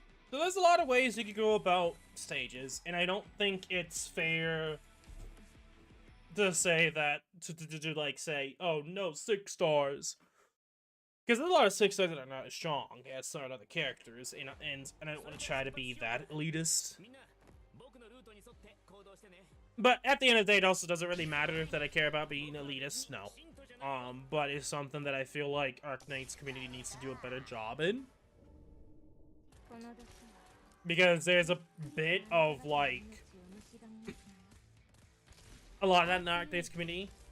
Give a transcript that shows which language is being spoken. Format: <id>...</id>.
<en>So there's a lot of ways you could go about stages, and I don't think it's fair to say that, to like say, oh no, 6 stars. Because there's a lot of 6 stars that are not as strong as some other characters, and I don't want to try to be that elitist.</en> <ja>みんな僕のルートに沿って行動してね</ja> <en>But at the end of the day, it also doesn't really matter that I care about being elitist, no. But it's something that I feel like Arknights community needs to do a better job in. Because there's a bit of, like, a lot of that in the Arknights community.</en>